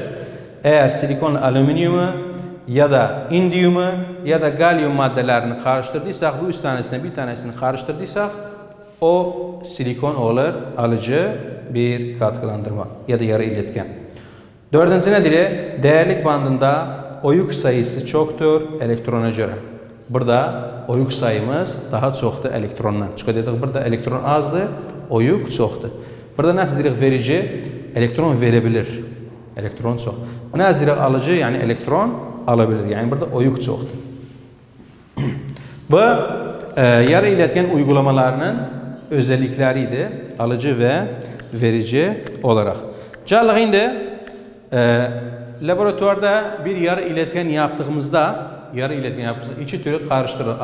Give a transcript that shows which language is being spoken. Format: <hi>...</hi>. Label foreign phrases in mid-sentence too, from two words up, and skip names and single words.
<tr>Eğer silikonla alüminyumu ya da indiyumu ya da galyum maddelerini karıştırdıysak, bu üç tanesine bir tanesini karıştırdıysak o silikon olur alıcı bir katkılandırma ya da yarı iletken. Dördüncü nedir? Değerlik bandında oyuk sayısı çoktur elektrona göre. Burada oyuk sayımız daha çoxdur elektrondan.</tr> <az>Çünkü dedik burada elektron azdır, oyuk çoxdur. Burada nə dedik verici?</az> <tr>Elektron verebilir.</tr> <az>Elektron çox. Nə dedik alıcı?</az> <tr>Yani elektron alabilir. Yani burada oyuk çoxdur. Bu yarı iletken uygulamalarının özellikleriydi. Alıcı ve verici olarak.</tr> <az>Gələk indi</az> <tr>laboratuvarda bir yarı iletken yaptığımızda iki türlü karıştırır.</tr>